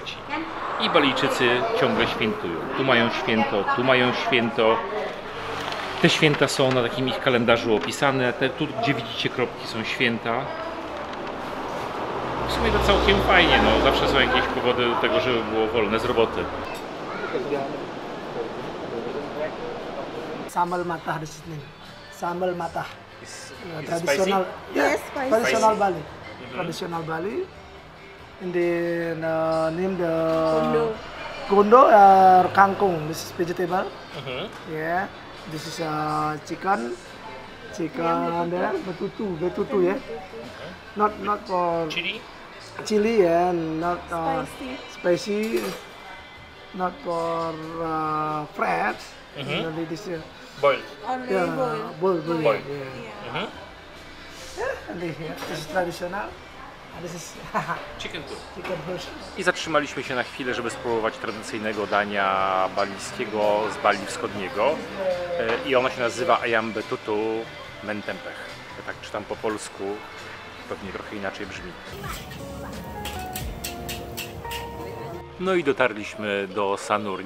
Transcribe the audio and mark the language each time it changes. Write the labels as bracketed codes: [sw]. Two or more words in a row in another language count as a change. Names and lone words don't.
[pl] I Balijczycy ciągle świętują. Tu mają święto, tu mają święto. Te święta są na takim ich kalendarzu opisane. Tu, gdzie widzicie kropki, są święta. W sumie to całkiem fajnie, no. Zawsze są jakieś powody do tego, żeby było wolne z roboty. [id] Sambal matah di sini. Sambal matah. [en] Is [id] Tradisional. [en] Yes, Yeah, spicy. traditional Bali. Traditional Bali. And then name the Gondo kangkung. This is vegetable. Yeah. This is chicken. Chicken there. Betutu, yeah. Not for chili, yeah. Not spicy. Not for fried. Only this. Boiled. Yeah, boiled. Boiled. Yeah. And this is traditional. And this is Chicken too. chicken version. [pl] I zatrzymaliśmy się na chwilę, żeby spróbować tradycyjnego dania balijskiego z Bali Wschodniego. I ono się nazywa Ayam Betutu Mentempeh. Ja tak czytam po polsku, pewnie trochę inaczej brzmi. No i dotarliśmy do Sanur.